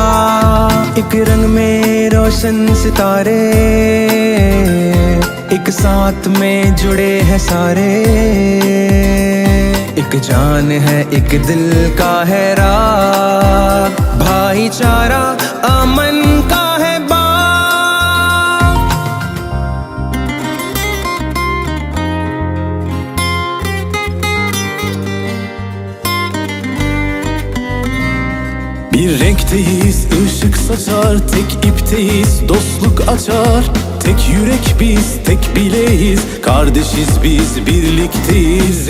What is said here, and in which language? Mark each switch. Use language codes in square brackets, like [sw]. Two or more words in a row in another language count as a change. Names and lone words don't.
[hi] एक रंग में रोशन सितारे, एक साथ में जुड़े हैं सारे। एक जान है, एक दिल का है राग, भाईचारा अमन का है बाग। [tr] Bir renkteyiz, ışık saçar, tek ipteyiz, dostluk açar. Tek yürek biz, tek bileğiz, kardeşiz biz, birlikteyiz.